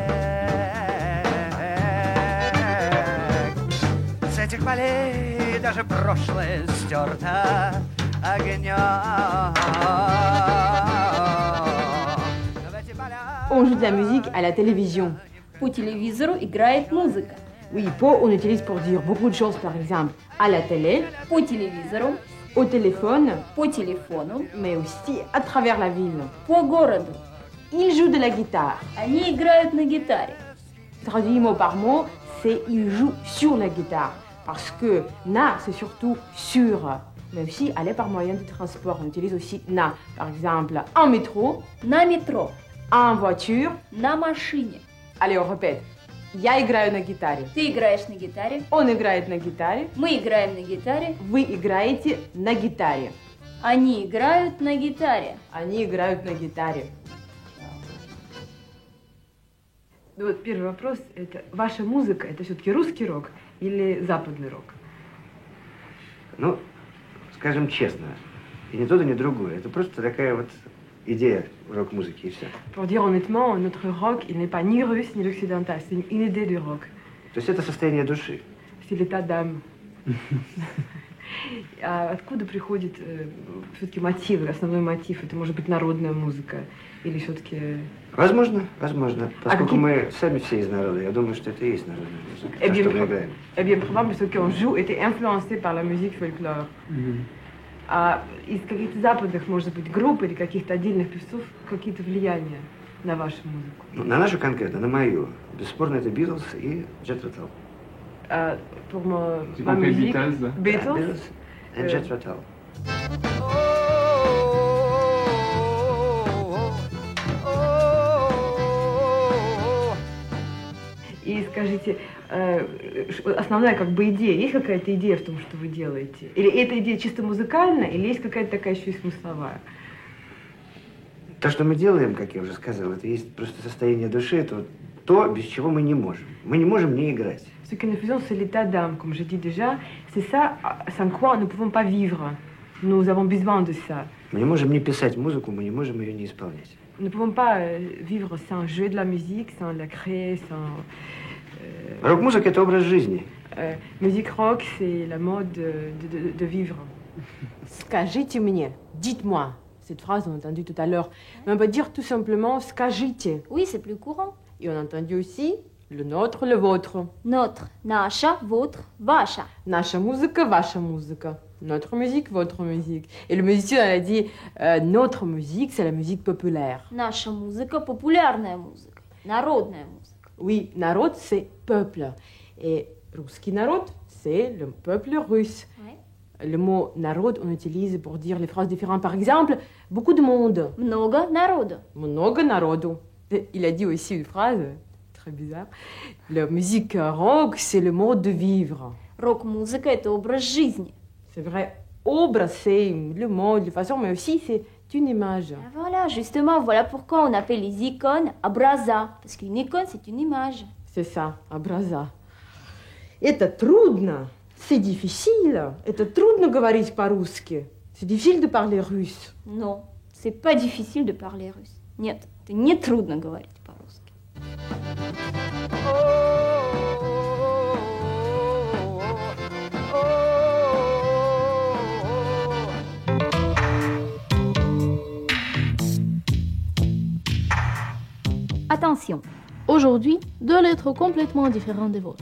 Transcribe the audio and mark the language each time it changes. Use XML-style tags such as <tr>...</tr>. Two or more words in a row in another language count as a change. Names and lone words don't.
<ru>С этих полей даже прошлое стерто огнем.</ru> <fr>On joue de la musique à la télévision.</fr> <ru>По телевизору играет музыка.</ru> <fr>Oui, по on utilise pour dire beaucoup de choses, par exemple, à la télé,</fr> <ru>По телевизору,</ru> <fr>au téléphone,</fr> <ru>по телефону,</ru> <fr>mais aussi à travers la ville.</fr> <ru>по городу.</ru> <fr>Il joue de la guitare.</fr> <ru>Они играют на гитаре.</ru> <fr>Traduit mot par mot, c'est il joue sur la guitare. Parce que na, c'est surtout sur. Mais aussi aller par moyen de transport. On utilise aussi na. Par exemple, en métro,</fr> <ru>На метро,</ru> <fr>en voiture.</fr> <ru>на машине.</ru> <fr>Allez, on répète.</fr> <ru>Я играю на гитаре. Ты играешь на гитаре, Он играет на гитаре. мы играем на гитаре, Вы играете на гитаре. они играют на гитаре. Они играют на гитаре. Ну вот первый вопрос, это ваша музыка, это все-таки русский рок или западный рок? Ну, скажем честно, и ни то, ни другое. Это просто такая вот идея рок-музыки, и все.</ru> <fr>Pour dire honnêtement, notre rock, il n'est pas ni russe ni occidental, c'est une idée du rock.</fr> <ru>То есть это состояние души.</ru> <fr>C'est l'état d'âme.</fr> <ru>А откуда приходит все-таки мотив, основной мотив? Это может быть народная музыка или все-таки... Возможно, возможно. Поскольку какие- мы сами все из народа, я думаю, что это и есть народная музыка. Eh То,</ru> <fr>bien,</fr> <ru>что мы играем.</ru> <fr>eh bien, probable, ceux qui en jouent étaient influencés par la musique folklore.</fr> <ru>А из каких-то западных, может быть, групп или каких-то отдельных певцов какие-то влияния на вашу музыку? Ну, на нашу конкретно, на мою. Бесспорно, это Битлз и Джет Ротал. А,</ru> <fr>pour C'est ma compris musique, Beatles. Beatles.</fr> <ru>и Джет Ротал. И скажите, основная как бы идея, есть какая-то идея в том, что вы делаете? Или эта идея чисто музыкальная, или есть какая-то такая еще и смысловая? То, что мы делаем, как я уже сказал, это есть просто состояние души, это вот то, без чего мы не можем. Мы не можем не играть.</ru> <fr>Ce que nous faisons, c'est l'état d'âme, comme je dis déjà. C'est ça, sans quoi nous ne pouvons pas vivre. Nous avons besoin de ça.</fr> <ru>Мы не можем не писать музыку, мы не можем ее не исполнять.</ru> <fr>Nous ne pouvons pas vivre sans jouer de la musique, sans la créer, sans...</fr> <ru>Рок-музыка – это образ жизни.</ru> <fr>Musique rock, c'est la mode de vivre.</fr> <ru>Скажите мне,</ru> <fr>dites-moi. Cette phrase, on a entendu tout à l'heure. Mais on peut dire tout simplement скажите. Oui, c'est plus courant. Et on a entendu aussi le nôtre, le vôtre. Notre, наша, votre,</fr> <ru>ваша. Наша музыка, ваша музыка.</ru> <fr>Notre musique, votre musique. Et le musicien elle a dit notre musique, c'est la musique populaire.</fr> <ru>Наша музыка – популярная музыка, народная музыка.</ru> <fr>Oui, народ, c'est peuple. Et</fr> <ru>русский народ,</ru> <fr>c'est le peuple russe. Ouais. Le mot народ, on utilise pour dire les phrases différentes. Par exemple, beaucoup de monde.</fr> <ru>Много народу. Много народу.</ru> <fr>Il a dit aussi une phrase très bizarre. La musique rock, c'est le mode de vivre.</fr> <ru>Рок-музыка – это образ жизни.</ru> <fr>C'est vrai, obraz, c'est le mode, la façon, mais aussi c'est une image. Ah, voilà, justement, voilà pourquoi on appelle les icônes образа. Parce qu'une icône, c'est une image. C'est ça,</fr> <ru>образа. Это трудно,</ru> <fr>c'est difficile.</fr> <ru>Это трудно говорить по-русски.</ru> <fr>C'est difficile de parler russe. Non, c'est pas difficile de parler russe.</fr> <ru>Нет, это не трудно говорить по-русски.</ru> <fr>Attention, Aujourd'hui, deux lettres complètement différentes des vôtres.</fr>